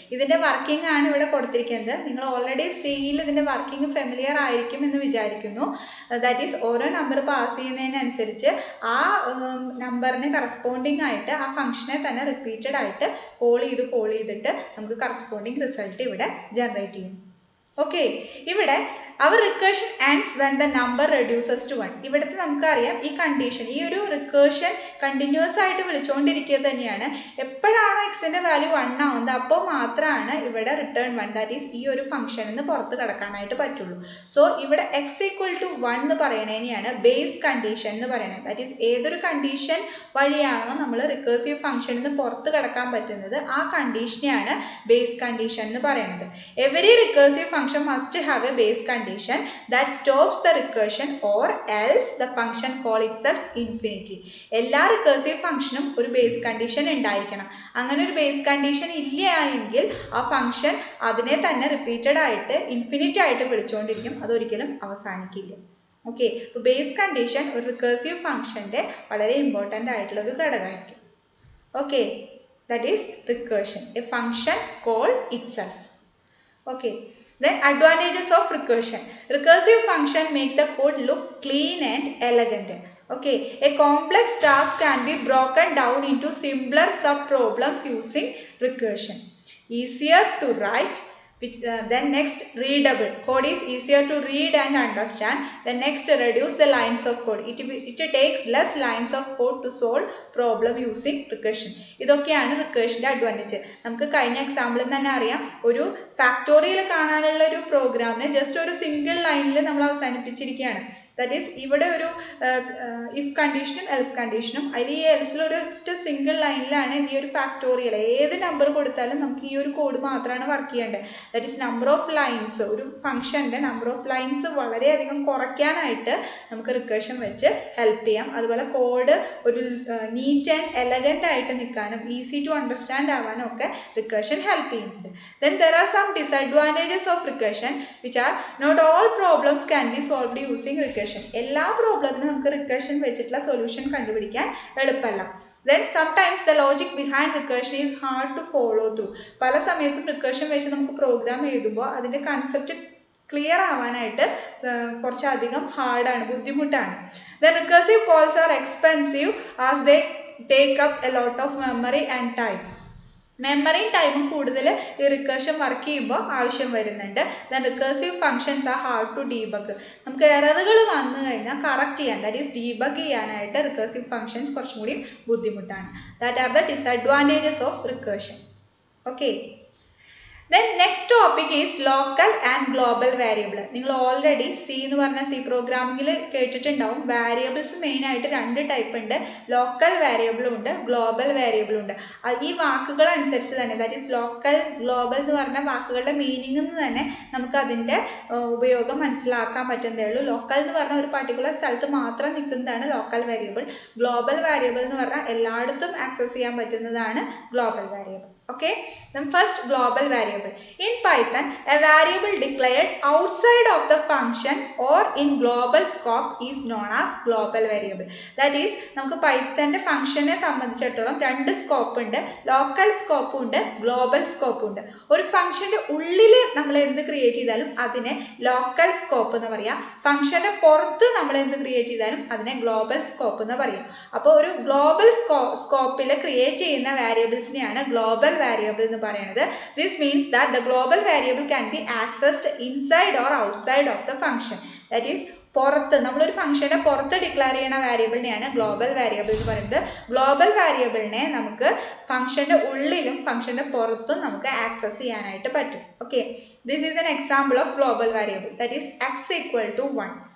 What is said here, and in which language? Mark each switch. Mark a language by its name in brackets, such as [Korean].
[Malayalam] ഇതിന്റെ വർക്കിംഗ് ആണ് ഇവിടെ കൊടുത്തിരിക്കുന്നത്. നിങ്ങൾ ഓൾറെഡി സിയിൽ ഇതിന്റെ വർക്കിംഗ് ഫെമിലിയർ ആയിരിക്കും എന്ന് വിചാരിക്കുന്നു. ദാറ്റ് ഈസ് ഓരോ നമ്പർ പാസ് ചെയ്യുന്നതിനനുസരിച്ച് ആ നമ്പറിന് കറസ്പോണ്ടിങ് ആയിട്ട് ആ ഫംഗ്ഷനെ തന്നെ റിപ്പീറ്റഡ് ആയിട്ട് കോൾ ചെയ്തിട്ട് നമുക്ക് കറസ്പോണ്ടിങ് റിസൾട്ട് ഇവിടെ ജനറേറ്റ് ചെയ്യും. ഓക്കെ, ഇവിടെ [English] our recursion ends when the number reduces to 1. [Malayalam] ഇവിടുത്തെ നമുക്കറിയാം ഈ കണ്ടീഷൻ, ഈ ഒരു റിക്കേർഷൻ കണ്ടിന്യൂസ് ആയിട്ട് വിളിച്ചുകൊണ്ടിരിക്കുക തന്നെയാണ്. എപ്പോഴാണോ എക്സിന്റെ വാല്യൂ 1 ആവുന്നത് അപ്പോൾ മാത്രമാണ് ഇവിടെ റിട്ടേൺ 1 ദാറ്റ് ഈസ് ഈ ഒരു ഫംഗ്ഷനിൽ നിന്ന് പുറത്ത് കടക്കാനായിട്ട് പറ്റുള്ളൂ. സോ ഇവിടെ x = 1 എന്ന് പറയുന്നതിനെയാണ് ബേസ് കണ്ടീഷൻ എന്ന് പറയുന്നത്. ദാറ്റ് ഈസ് ഏതൊരു കണ്ടീഷൻ വഴിയാണോ നമ്മൾ റിക്കേഴ്സീവ് ഫംഗ്ഷനിൽ നിന്ന് പുറത്ത് കടക്കാൻ പറ്റുന്നത് ആ കണ്ടീഷനെയാണ് ബേസ് കണ്ടീഷൻ എന്ന് പറയുന്നത്. Every recursive function must have A base condition [English] that stops the recursion or else the function call itself infinitely. [Malayalam] എല്ലാ റിക്കേഴ്സീവ് ഫംഗ്ഷനും ഒരു ബേസ് കണ്ടീഷൻ ഉണ്ടായിരിക്കണം. അങ്ങനെ ഒരു ബേസ് കണ്ടീഷൻ ഇല്ല എങ്കിൽ ആ ഫംഗ്ഷൻ അതിനെ തന്നെ റിപ്പീറ്റഡ് ആയിട്ട് ഇൻഫിനിറ്റ് ആയിട്ട് വിളിച്ചുകൊണ്ടിരിക്കും, അതൊരിക്കലും അവസാനിക്കില്ല. ഓക്കെ, അപ്പോൾ ബേസ് കണ്ടീഷൻ ഒരു റിക്കേഴ്സീവ് ഫംഗ്ഷന്റെ വളരെ ഇമ്പോർട്ടൻ്റ് ആയിട്ടുള്ള ഒരു ഘടകമായിരിക്കും. Okay, that is recursion, A function call itself. [English] Okay, then advantages of recursion. Recursive function make the code look clean and elegant. Okay, a complex task can be broken down into simpler sub problems using recursion. Easier to write, which then next readable. Code is easier to read and understand. Then next reduce the lines of code. It takes less lines of code to solve problem using recursion. [Malayalam] ഇതൊക്കെയാണ് റിക്കേർഷന്റെ advantage. നമുക്ക് കഴിഞ്ഞ എക്സാമ്പിളിൽ തന്നെ അറിയാം, ഒരു factorial കാണാനുള്ള ഒരു പ്രോഗ്രാമിനെ just ഒരു സിംഗിൾ ലൈനിൽ നമ്മൾ അവസാനിപ്പിച്ചിരിക്കുകയാണ്. ദാറ്റ് ഈസ് ഇവിടെ ഒരു ഇഫ് കണ്ടീഷനും എൽസ് കണ്ടീഷനും, അതിൽ ഈ എൽസിൽ ഒരു സിംഗിൾ ലൈനിലാണ് ഈ ഒരു ഫാക്ടോറിയൽ ഏത് നമ്പർ കൊടുത്താലും നമുക്ക് ഈ ഒരു കോഡ് മാത്രമാണ് വർക്ക് ചെയ്യേണ്ടത്. That is number of lines, ഒരു ഫംഗ്ഷന്റെ നമ്പർ ഓഫ് ലൈൻസ് വളരെയധികം കുറയ്ക്കാനായിട്ട് നമുക്ക് റിക്കേർഷൻ വെച്ച് ഹെൽപ്പ് ചെയ്യാം. അതുപോലെ കോഡ് ഒരു നീറ്റ് ആൻഡ് എലഗന്റ് ആയിട്ട് നിൽക്കാനും ഈസി ടു അണ്ടർസ്റ്റാൻഡ് ആവാനും ഒക്കെ റിക്കേർഷൻ ഹെൽപ്പ് ചെയ്യുന്നുണ്ട്. [English] Then there are some disadvantages of recursion which are not all problems can be solved using recursion. [Malayalam] എല്ലാ പ്രോബ്ലത്തിനും നമുക്ക് റിക്കേർഷൻ വെച്ചിട്ടുള്ള സൊല്യൂഷൻ കണ്ടുപിടിക്കാൻ എളുപ്പമല്ല. [English] Then sometimes the logic behind recursion is hard to follow through. [Malayalam] പല സമയത്തും recursion വെച്ച് നമുക്ക് programme എഴുതുമ്പോൾ അതിന്റെ കൺസെപ്റ്റ് ക്ലിയർ ആവാനായിട്ട് കുറച്ചധികം ഹാർഡാണ്, ബുദ്ധിമുട്ടാണ്. [English] The recursive calls are expensive as they take up a lot of memory and time. [Malayalam] മെമ്മറിയും ടൈമും കൂടുതൽ ഈ റിക്കേർഷൻ വർക്ക് ചെയ്യുമ്പോൾ ആവശ്യം വരുന്നുണ്ട്. Then റിക്കേർസീവ് functions R hard to debug. നമുക്ക് എററുകൾ വന്നു കഴിഞ്ഞാൽ കറക്റ്റ് ചെയ്യാൻ, ദാറ്റ് ഈസ് ഡീബഗ് ചെയ്യാനായിട്ട് റിക്കേർസീവ് ഫംഗ്ഷൻസ് കുറച്ചും കൂടി ബുദ്ധിമുട്ടാണ്. That are the disadvantages of recursion. Okay, [English] then next topic is local and global variable. [Malayalam] നിങ്ങൾ ഓൾറെഡി സി എന്ന് പറഞ്ഞ സി പ്രോഗ്രാമിംഗിൽ കേട്ടിട്ടുണ്ടാവും. വാരിയബിൾസ് മെയിൻ ആയിട്ട് 2 ടൈപ്പ് ഉണ്ട്. ലോക്കൽ വേരിയബിളും ഉണ്ട്, ഗ്ലോബൽ വേരിയബിളും ഉണ്ട്. ഈ വാക്കുകൾ അനുസരിച്ച് തന്നെ, ദാറ്റ് ഈസ് ലോക്കൽ ഗ്ലോബൽ എന്ന് പറഞ്ഞ വാക്കുകളുടെ മീനിങ് തന്നെ നമുക്ക് അതിൻ്റെ ഉപയോഗം മനസ്സിലാക്കാൻ പറ്റുന്നതേ ഉള്ളൂ. ലോക്കൽ എന്ന് പറഞ്ഞാൽ ഒരു പർട്ടിക്കുലർ സ്ഥലത്ത് മാത്രം നിൽക്കുന്നതാണ് ലോക്കൽ വേരിയബിൾ. ഗ്ലോബൽ വേരിയബിൾ എന്ന് പറഞ്ഞാൽ എല്ലായിടത്തും ആക്സസ് ചെയ്യാൻ പറ്റുന്നതാണ് global variable. Okay, then first global variable. In Python, a variable declared outside of the function or in global scope is known as global variable. That is, നമുക്ക് പൈത്തന്റെ ഫംഗ്ഷനെ സംബന്ധിച്ചിടത്തോളം 2 scope ഉണ്ട്. Local സ്കോപ്പും ഉണ്ട്, ഗ്ലോബൽ സ്കോപ്പും ഉണ്ട്. ഒരു ഫംഗ്ഷന്റെ ഉള്ളിൽ നമ്മൾ എന്ത് ക്രിയേറ്റ് ചെയ്താലും അതിനെ ലോക്കൽ സ്കോപ്പ് എന്ന് പറയാം. ഫംഗ്ഷന്റെ പുറത്ത് നമ്മൾ എന്ത് ക്രിയേറ്റ് ചെയ്താലും അതിനെ ഗ്ലോബൽ സ്കോപ്പ് എന്ന് പറയാം. അപ്പോൾ ഒരു ഗ്ലോബൽ സ്കോപ്പിൽ ക്രിയേറ്റ് ചെയ്യുന്ന വാരിയബിൾസിനെയാണ് ഗ്ലോബൽ variable എന്ന് പറയുന്നത്. This means that the global variable can be accessed inside or outside of the function. That is, പുറത്ത് നമ്മളൊരു ഫംഗ്ഷനെ പുറത്ത് ഡിക്ലെയർ ചെയ്യുന്ന വേരിയബിളിനെയാണ് ഗ്ലോബൽ വേരിയബിൾ എന്ന് പറയുന്നത്. ഗ്ലോബൽ വേരിയബിളിനെ നമുക്ക് ഫംഗ്ഷന്റെ ഉള്ളിലും ഫംഗ്ഷന്റെ പുറത്തും നമുക്ക് ആക്സസ് ചെയ്യാനായിട്ട് പറ്റും. Okay, this is an example of global variable. That is x=1.